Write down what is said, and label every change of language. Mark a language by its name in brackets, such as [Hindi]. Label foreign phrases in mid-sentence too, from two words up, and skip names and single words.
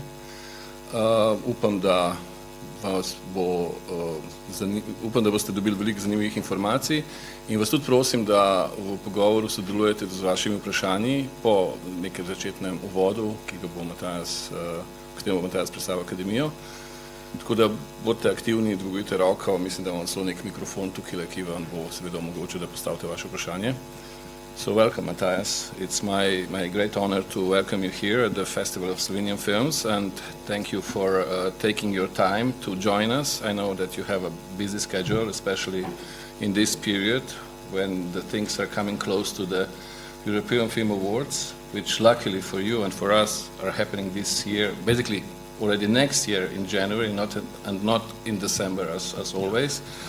[Slovenian] Upam, da boste dobili veliko zanimivih informacij in vas tudi prosim, da v pogovoru sodelujete z vašimi vprašanji po nekem začetnem uvodu, ki ga bo Matthijs predstavil akademijo. Tako da bodite aktivni, dvigujte roko, mislim, da imam celo nek mikrofon tukaj, ki vam bo seveda omogočil, da postavite vaše vprašanje. [English] So welcome, Matthijs. It's my great honor to welcome you here at the Festival of Slovenian Films, and thank you for taking your time to join us. I know that you have a busy schedule, especially in this period when the things are coming close to the European Film Awards, which luckily for you and for us are happening this year, basically already next year in January, and not in December as always.